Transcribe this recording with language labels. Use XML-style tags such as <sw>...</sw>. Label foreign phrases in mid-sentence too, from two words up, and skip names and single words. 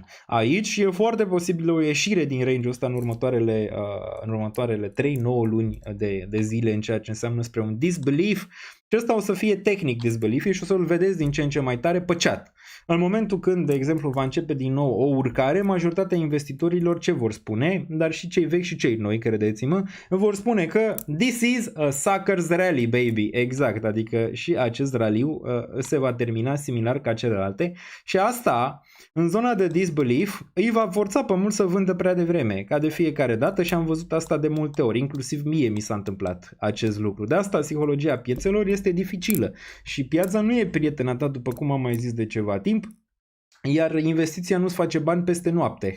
<ro>Aici e foarte posibil o ieșire din range-ul ăsta în următoarele 3-9 luni de zile în ceea ce înseamnă spre un disbelief. Și ăsta o să fie tehnic disbelief și o să-l vedeți din ce în ce mai tare pe chat. În momentul când, de exemplu, va începe din nou o urcare, majoritatea investitorilor ce vor spune, dar și cei vechi și cei noi, credeți-mă, vor spune că</ro> <en>this is a sucker's rally, baby.</en> <ro>Exact, adică și acest raliu se va termina similar ca celelalte și asta, în zona de disbelief, îi va forța pe mulți să vândă prea devreme, ca de fiecare dată și am văzut asta de multe ori, inclusiv mie mi s-a întâmplat acest lucru. De asta psihologia piețelor este dificilă și piața nu e prietena ta, după cum am mai zis de ceva timp, iar investiția nu-ți face bani peste noapte.</ro>